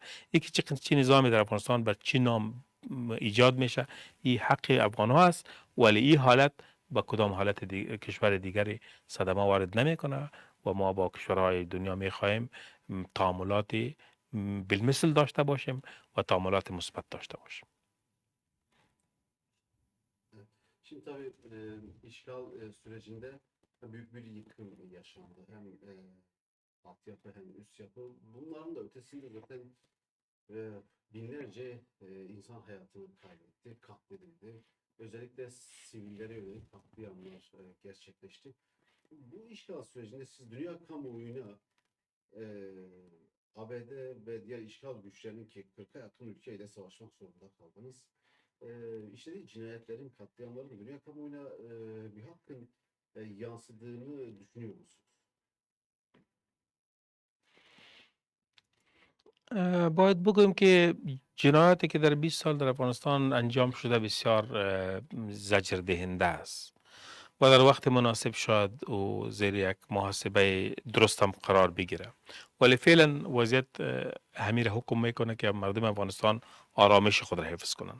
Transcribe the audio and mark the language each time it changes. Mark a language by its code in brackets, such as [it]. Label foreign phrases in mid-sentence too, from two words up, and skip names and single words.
[fa] یکی چه نظامی در افغانستان بر چی نام ایجاد میشه، این حق افغان ها است، ولی این حالت با کدام حالت کشور دیگری صدمه وارد نمیکنه و ما با کشورهای دنیا میخواهیم تعاملات بالمثل داشته باشیم و تعاملات مثبت داشته باشیم. [tr] Şimdi tabii işgal sürecinde büyük bir yıkım yaşandı. Hem alt yapı hem üst yapı. Bunların da ötesinde zaten binlerce insan hayatını kaybetti, katledildi. Özellikle sivillere yönelik katliamlar gerçekleşti. Bu işgal sürecinde siz dünya kamuoyuna e, ABD ve diğer işgal güçlerinin ki 40'a yakın ülkeyle savaşmak zorunda kaldınız. İşlediği cinayetlerin, katliamların dünya kamuoyuna bir hakkın yansıdığını düşünüyor musunuz? [fa] باید بگویم که جنایاتی که در 20 سال در افغانستان انجام شده بسیار زجر دهنده است و در وقت مناسب شاید او زیر یک محاسبه درست هم قرار بگیره، ولی فعلا وضعیت همین حکم میکنه که مردم افغانستان آرامش خود را حفظ کنند.